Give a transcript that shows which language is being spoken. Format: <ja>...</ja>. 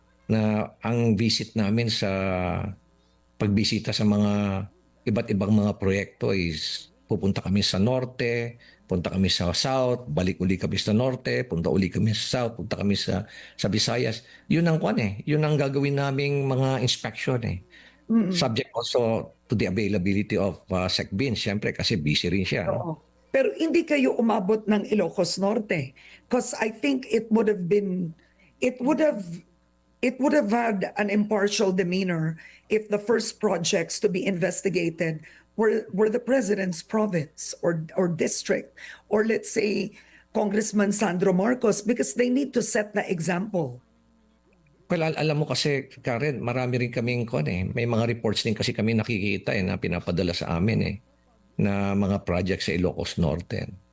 <tl>Na ang visit namin sa pagbisita sa mga iba't ibang mga proyekto is pupunta kami sa norte, punta kami sa south, balik uli kami sa norte, punta uli kami sa south, punta kami sa Visayas. Yun ang kwan eh. Yun ang gagawin naming mga inspection eh.</tl> <en>Subject also to the availability of SecBin,</en> <tl>siyempre kasi busy rin siya.</tl> <en>No?</en> <tl>Oo. Pero hindi kayo umabot ng</tl> <en>Ilocos Norte because I think it would have been it would have had an impartial demeanor if the first projects to be investigated were the president's province or district, or let's say Congressman Sandro Marcos, because they need to set the example.</en> <tl>Well, alam mo kasi, Karen, marami rin kaming kwan eh. May mga reports din kasi kami nakikita eh, na pinapadala sa amin eh, na mga projects sa Ilocos Norte.</tl>